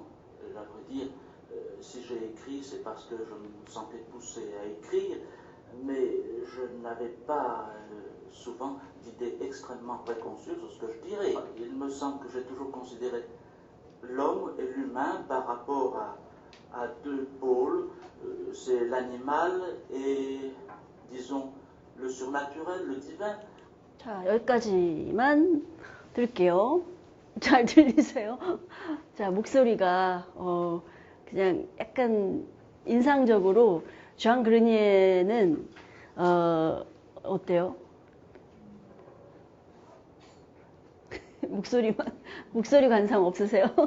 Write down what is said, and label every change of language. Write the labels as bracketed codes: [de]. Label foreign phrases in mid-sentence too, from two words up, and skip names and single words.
[fr] À vrai dire, si j'ai écrit, c'est parce que je me sentais poussé à écrire, mais je n'avais pas souvent d'idées extrêmement préconçues sur ce que je dirais. Il me semble que j'ai toujours considéré l'homme et l'humain par rapport à deux pôles, c'est l'animal et, disons, le surnaturel, le divin. [ko] 자, 여기까지만 들을게요. 잘 들리세요? 자, 목소리가 그냥 약간 인상적으로 존 그루니에는 어때요? 목소리 관상 없으세요?